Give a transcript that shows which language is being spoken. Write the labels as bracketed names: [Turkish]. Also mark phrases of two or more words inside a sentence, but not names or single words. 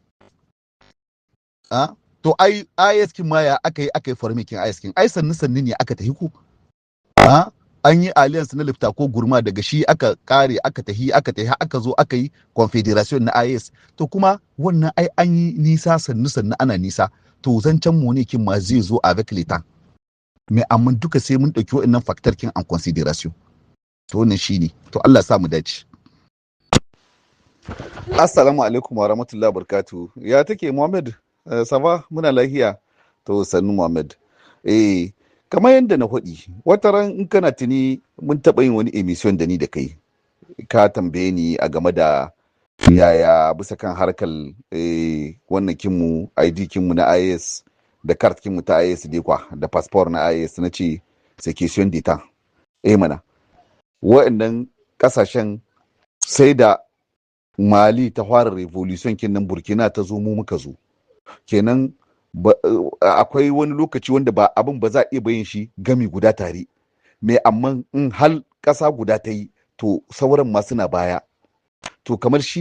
[Hausa] to ai IS kin ma ya akai formikin IS kin ai sannu ne aka tahi ku an yi alliance na lifta ko gurma daga shi aka kare aka tahi aka zo aka yi confederation na IS to kuma wannan ai an yi nisa sannu ana nisa to zancen monekin ma zai zo [French] avec l'état mais [Hausa] amma duka sai mun dauki wa'annan factor kin [French] en consideration [Hausa] to wannan shine to Allah sa mu dace. [Arabic] السلام عليكم ورحمة الله وبركاته. [Hausa] Ya take Muhammad? Sava muna lahiya to sannu Muhammad. Kamar yadda na faɗi wata ran in kana tuni mun taɓa yin wani emission da ni da kai ka tambaye ni a game da yaya bisa kan harkar wannan kinmu ID kinmu na IS da card kinmu ta IS dai kwa da passport na IS na ce [French] c'est question d'état [Hausa] mana wa'annan kasashen sai da Mali ta fara revolution kinnan Burkina ta zo mu muka zo kenan akwai wani lokaci wanda ba abin ba za a iya bayin shi gami guda tare mai amma in hal ƙasa guda ta yi to sauran ma suna baya to kamar shi